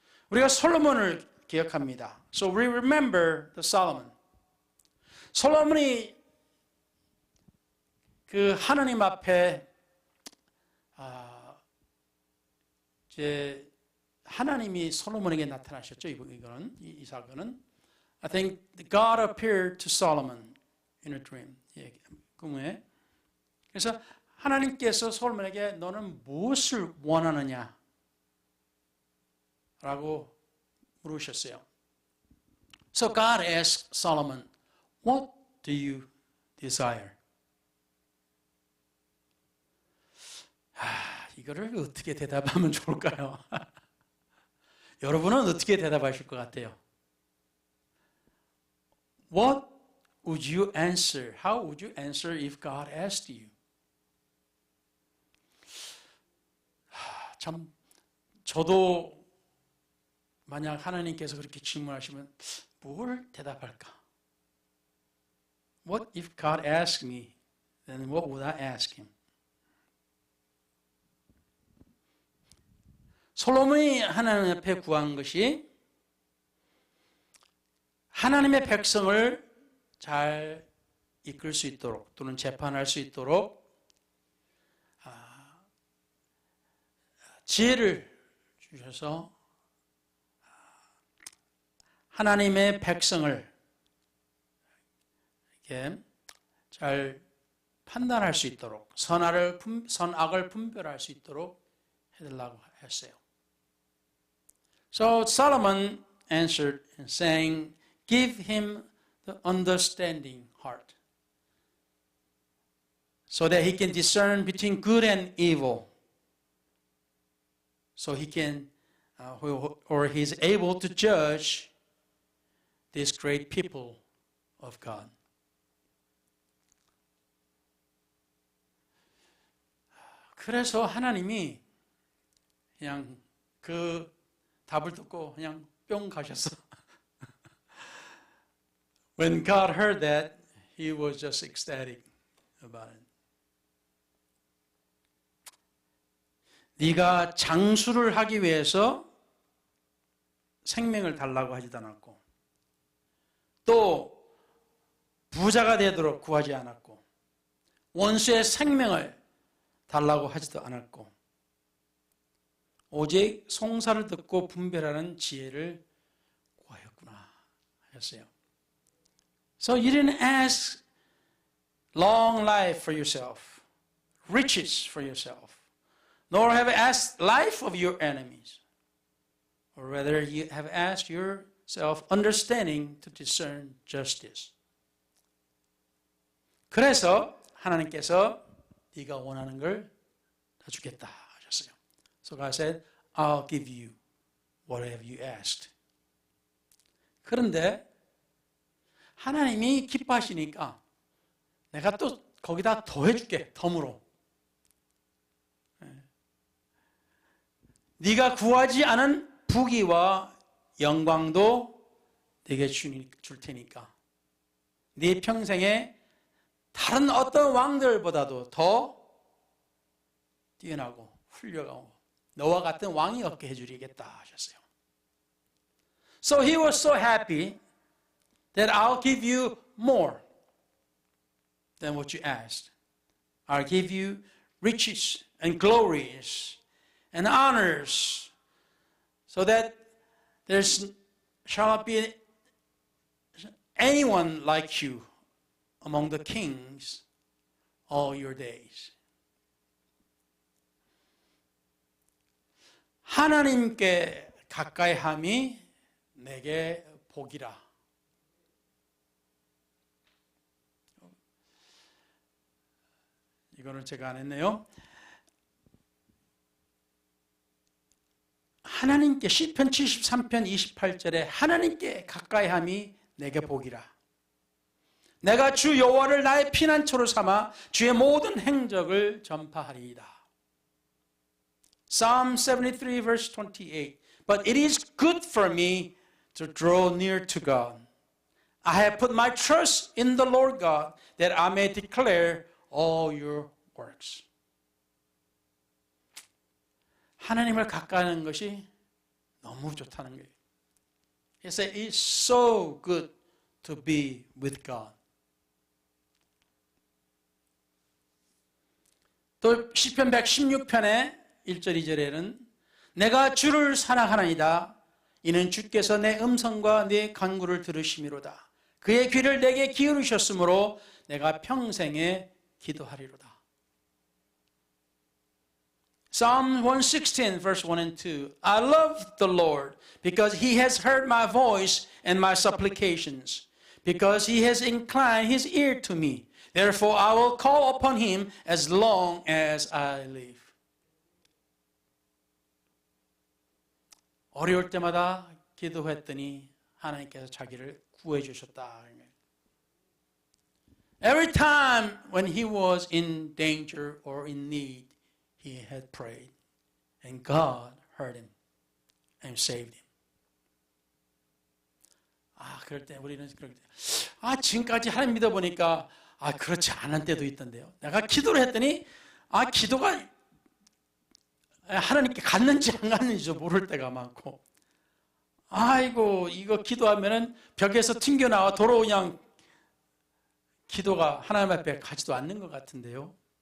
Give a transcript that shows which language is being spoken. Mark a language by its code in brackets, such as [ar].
[ko] 우리가 솔로몬을 기억합니다. [en] So we remember the Solomon. [ko] 솔로몬이 그 하나님 앞에 이제 하나님이 솔로몬에게 나타나셨죠. 이 사건은 [en] I think God appeared to Solomon in a dream. [ko] 꿈에. 그래서 하나님께서 솔로몬에게 너는 무엇을 원하느냐? 라고 물으셨어요. [en] So God asked Solomon, what do you desire? [ko] 이거를 어떻게 대답하면 좋을까요? 여러분은 어떻게 대답하실 것 같아요? [en] What would you answer? How would you answer if God asked you? [ko] 참, 저도 만약 하나님께서 그렇게 질문하시면 뭘 대답할까? [en] What if God asked me? Then what would I ask Him? [ko] 솔로몬이 하나님 앞에 구한 것이 하나님의 백성을 잘 이끌 수 있도록 또는 재판할 수 있도록 지혜를 주셔서 하나님의 백성을 이렇게 잘 판단할 수 있도록 선악을 분별할 수 있도록 해달라고 했어요. [en] So Solomon answered saying, give him the understanding heart so that he can discern between good and evil. So he can, or he's able to judge these great people of God. [ko] 그래서 하나님이 그냥 그 답을 듣고 그냥 뿅 가셨어. [en] When God heard that, He was just ecstatic about it. [ko] 네가 장수를 하기 위해서 생명을 달라고 하지도 않았고 또 부자가 되도록 구하지 않았고 원수의 생명을 달라고 하지도 않았고 오직 송사를 듣고 분별하는 지혜를 구하였구나 하셨어요. [en] So you didn't ask long life for yourself, riches for yourself, nor have asked life of your enemies, or rather you have asked yourself understanding to discern justice. [ko] 그래서 하나님께서 네가 원하는 걸 다 주겠다 하셨어요. [en] So God said, I'll give you whatever you asked. [ko] 그런데 하나님이 기뻐하시니까 내가 또 거기다 더해줄게. 덤으로. 네가 구하지 않은 부귀와 영광도 내게 줄 테니까 네 평생에 다른 어떤 왕들보다도 더 뛰어나고 훌륭하고 너와 같은 왕이 없게 해주리겠다 하셨어요. [en] So he was so happy that I'll give you more than what you asked. I'll give you riches and glories and honors so that there shall not be anyone like you among the kings all your days. [ko] 하나님께 가까이 함이 내게 복이라. 이거는 제가 안 했네요. 하나님께 시편 73편 28절에 하나님께 가까이 함이 내게 복이라. 내가 주 여호와를 나의 피난처로 삼아 주의 모든 행적을 전파하리이다. [en] Psalm 73 verse 28. But it is good for me to draw near to God. I have put my trust in the Lord God that I may declare all your works. [ko] 하나님을 가까이 하는 것이 너무 좋다는 거예요. [en] He said, it's so good to be with God. [ko] 또 시편 116편의 1절 2절에는 내가 주를 사랑하나이다. 이는 주께서 내 음성과 내 간구를 들으심이로다. 그의 귀를 내게 기울이셨으므로 내가 평생에 기도하리로다. [en] Psalm 116 verse 1 and 2. I love the Lord because he has heard my voice and my supplications, because he has inclined his ear to me. Therefore I will call upon him as long as I live. [ko] 어려울 때마다 기도했더니 하나님께서 자기를 구해 주셨다. [en] Every time when he was in danger or in need, he had prayed, and God heard him and saved him. [ko] 그럴 때 우리는 그럴 때, 지금까지 하나님 믿어보니까 그렇지 않은 때도 있던데요. 내가 기도를 했더니 기도가 하나님께 갔는지 안 갔는지도 모를 때가 많고, 아이고 이거 기도하면은 벽에서 튕겨나와 도로 그냥 기도가 하나님 앞에 가지도 않는 것 같은데요.